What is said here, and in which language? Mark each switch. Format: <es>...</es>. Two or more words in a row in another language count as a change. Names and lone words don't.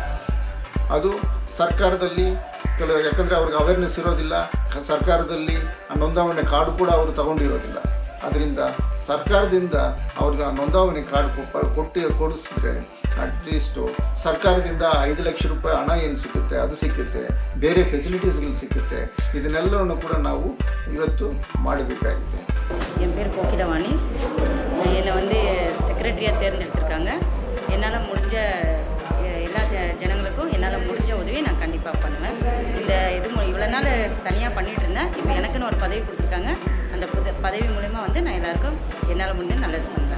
<kn>ಅದು ಸರ್ಕಾರದಲ್ಲಿ ಯಾಕಂದರೆ ಅವ್ರಿಗೆ ಅವೇರ್ನೆಸ್ ಇರೋದಿಲ್ಲ, ಸರ್ಕಾರದಲ್ಲಿ ನೋಂದಾವಣೆ ಕಾರ್ಡು ಕೂಡ ಅವರು ತಗೊಂಡಿರೋದಿಲ್ಲ. ಅದರಿಂದ ಸರ್ಕಾರದಿಂದ ಅವ್ರಿಗೆ ನೋಂದಾವಣಿ ಕಾರ್ಡ್ ಕೊಡಿಸಿದ್ರೆ ಅಟ್ಲೀಸ್ಟು ಸರ್ಕಾರದಿಂದ 5 ಲಕ್ಷ ರೂಪಾಯಿ ಹಣ ಏನು ಸಿಗುತ್ತೆ ಅದು ಸಿಕ್ಕುತ್ತೆ, ಬೇರೆ ಫೆಸಿಲಿಟೀಸ್ಗಳು ಸಿಕ್ಕುತ್ತೆ. ಇದನ್ನೆಲ್ಲವನ್ನು ಕೂಡ ನಾವು ಇವತ್ತು ಮಾಡಬೇಕಾಗಿದೆ.</kn> <ta>என் பேர் கோகிலவாணி. என்னை வந்து செக்ரட்டரியாக தேர்ந்தெடுத்திருக்காங்க. என்னால் முடிஞ்ச எல்லா ஜனங்களுக்கும் என்னால் முடிஞ்ச உதவியை நான் கண்டிப்பாக பண்ணுவேன். இந்த இது இவ்வளோ நாள் தனியாக பண்ணிகிட்டு இருந்தேன். இப்போ எனக்குன்னு ஒரு பதவி கொடுத்துருக்காங்க. அந்த பதவி மூலிமா வந்து நான் எல்லாருக்கும் என்னால் முடிஞ்ச நல்லது பண்ணுவேன்.</ta>